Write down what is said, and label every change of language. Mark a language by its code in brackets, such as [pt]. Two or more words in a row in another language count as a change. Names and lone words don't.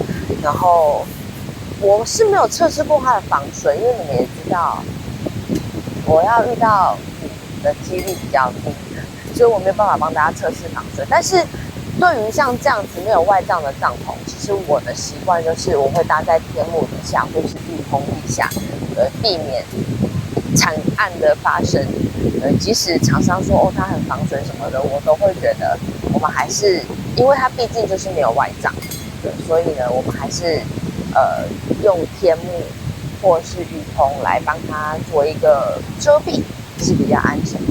[zh] 然後我是沒有測試過它的防水，因為你們也知道，我要遇到的幾率比較低，所以我没有办法幫大家測試防水。但是對於像這樣子沒有外帳的帳篷，其實我的習慣就是我會搭在天幕底下或是御風底下，避免慘案的發生。即使廠商說它很防水什麼的，我都會覺得我們還是，因為它畢竟就是沒有外帳，所以呢我們還是用天幕或是御風來幫它做一個遮蔽，是比較安全的。